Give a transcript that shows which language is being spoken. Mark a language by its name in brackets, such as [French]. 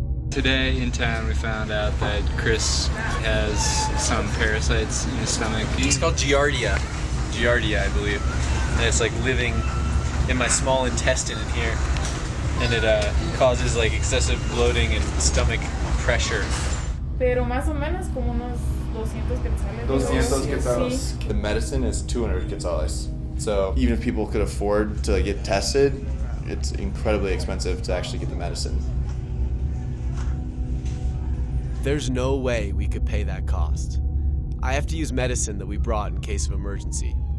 [English] Today in town we found out that Chris has some parasites in his stomach. It's called Giardia. Giardia, I believe. And it's like living in my small intestine in here. And it causes like excessive bloating and stomach pressure. [Spanish] Pero más o menos como unos 200 quetzales. 200 quetzales. [English] The medicine is 200 quetzales. So even if people could afford to get tested, it's incredibly expensive to actually get the medicine. There's no way we could pay that cost. I have to use medicine that we brought in case of emergency.